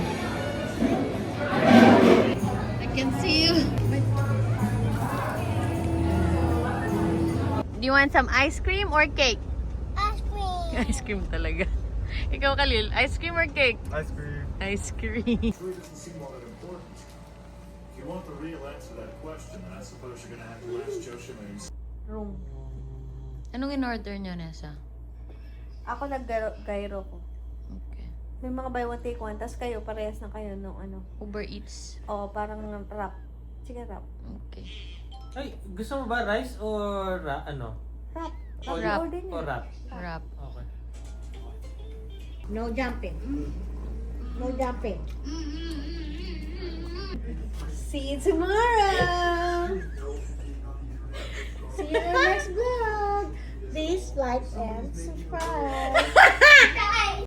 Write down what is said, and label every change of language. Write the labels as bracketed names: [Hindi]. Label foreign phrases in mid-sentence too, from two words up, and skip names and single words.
[English] I can see you. Do you want some ice cream or cake? Ice cream. Ice cream [Filipino] talaga. Ikaw, [English] Khalil, ice cream or cake? Ice cream. Ice cream. It really doesn't seem all that important. If you want the real answer to that question, then I suppose you're gonna have to ask Joshimane's. Room. [Filipino] Anong in-order nyo, Nessa? Ako nag-gyro ko. Okay. May mga [English] buy one take one, [Filipino] tas kayo, parehas na kayo nung ano. Uber Eats. O, parang wrap. Sige, wrap. Okay. Ay, gusto mo ba [English] rice or [Filipino] ano? Wrap. O Wrap. Order niyo. O wrap? Wrap. Okay. [English] No jumping. No jumping. See you tomorrow. See you in the next vlog. Please like and subscribe.